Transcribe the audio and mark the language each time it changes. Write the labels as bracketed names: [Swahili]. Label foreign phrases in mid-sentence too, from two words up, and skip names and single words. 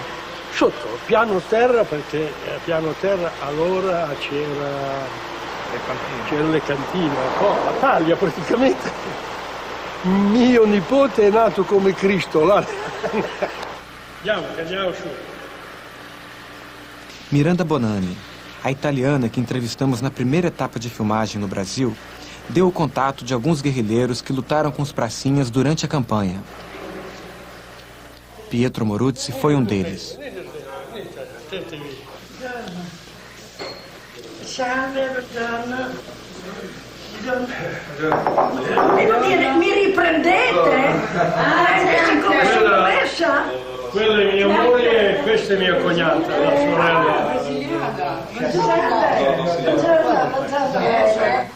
[Italian] Sotto, piano terra, perché a piano terra allora c'erano le cantine, a taglia praticamente. Mio nipote è nato come Cristo là. Andiamo su. [Portuguese] Miranda Bonani, a italiana que entrevistamos na primeira etapa de filmagem no Brasil, deu o contato de alguns guerrilheiros que lutaram com os pracinhas durante a campanha. Pietro Moruzzi foi um deles. [Italian] Mi riprendete? Come sono messa? Quella è mia moglie e questa è mia cognata, la sorella.